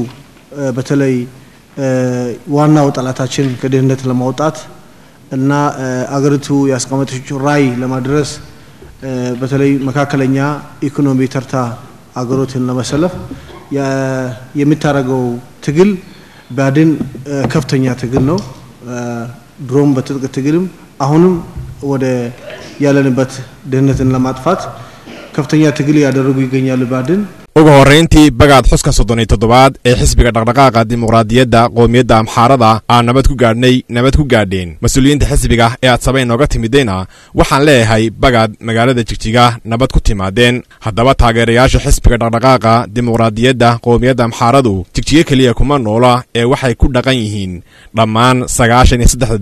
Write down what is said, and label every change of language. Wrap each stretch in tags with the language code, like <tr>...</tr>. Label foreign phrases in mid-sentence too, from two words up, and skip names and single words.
<am>በተለይ ዋናው ጠላታችን ከድህነት ለማውጣት እና አገሪቱ ያስቀመጠችው ራይ ለማድረስ በተለይ መካከለኛ ኢኮኖሚ ተርታ አገሮችን ለመሰለፍ የሚታረገው ትግል ባድን ከፍተኛ ትግል ነው ድሮም በትጥቅ ትግልም አሁንም ወደ ያለንበት ድህነትን ለማጥፋት ከፍተኛ ትግል ያደረጉ ይገኛሉ ባድን</am> <so>ugu horeyntii bagaad xuska 37 ee xisbiga dhaqdhaqaaqa dimuqraadiyadda qoomiyadda amxaarada aan nabad ku gaadheen mas'uuliyiinta xisbiga ee aad sabay nooga timidayna waxaan leeyahay bagaad magaalada Jigjiga nabad ku timaadeen haddaba taageerayaasha xisbiga dhaqdhaqaaqa dimuqraadiyadda qoomiyadda amxaaradu Jigjiga kaliya kuma noola ee waxay ku dhaqan yihiin dhammaan 93</so>